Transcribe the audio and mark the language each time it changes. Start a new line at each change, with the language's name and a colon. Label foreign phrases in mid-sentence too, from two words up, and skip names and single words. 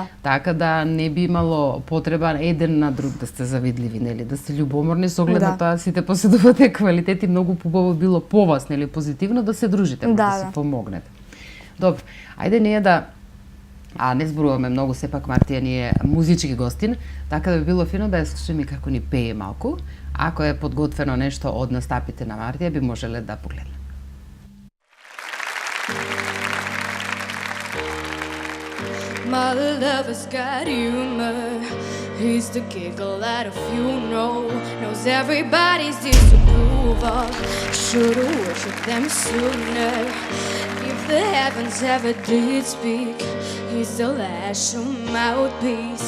Macedonian: Така да не би имало потреба еден на друг да сте завидливи, нели, да сте љубоморни со оглед на тоа сите поседувате квалитети, многу побаво било по вас, нели, позитивно да се дружите, да се помогнете. Добро, ајде ние не зборуваме многу, сепак Мартија ни е музички гостин, така да би било фино да ја слушаме како ни пее малку. Ако е подготвено нешто од настапите на Мартија, би можеле да погледнем.
English: My lover's got humor He's the giggle at a funeral, knows everybody's disapproval. Should've worshipped them sooner. If the heavens ever did speak, he's the last mouthpiece.